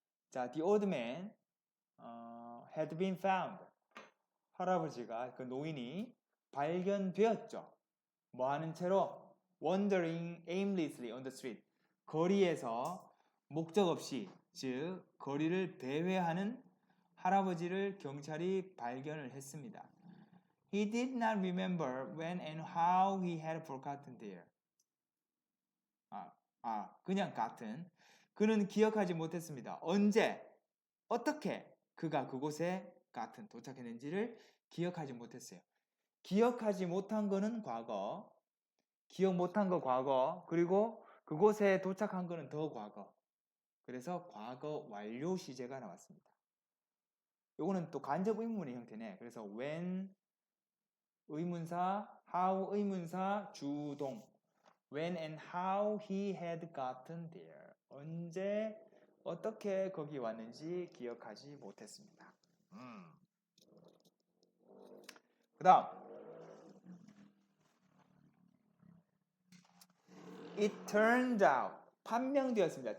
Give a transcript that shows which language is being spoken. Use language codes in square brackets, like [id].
[en] 자, the old man had been found. [ko] 할아버지가 그 노인이 발견되었죠. 뭐 하는 채로 [en] wandering aimlessly on the street. [ko] 거리에서 목적 없이 즉 거리를 배회하는 할아버지를 경찰이 발견을 했습니다. [en] He did not remember when and how he had forgotten there. [ko] 그냥 같은. 그는 기억하지 못했습니다. 언제, 어떻게 그가 그곳에 같은 도착했는지를 기억하지 못했어요. 기억하지 못한 거는 과거, 기억 못한 거 과거, 그리고 그곳에 도착한 거는 더 과거. 그래서 과거 완료 시제가 나왔습니다. 요거는 또 간접 의문의 형태네. 그래서 when 의문사, how 의문사, 주동. [en] When and how he had gotten there. [ko] 언제, 어떻게 거기 왔는지 기억하지 못했습니다. 그 다음 [en] It turned out [ko] 판명되었습니다.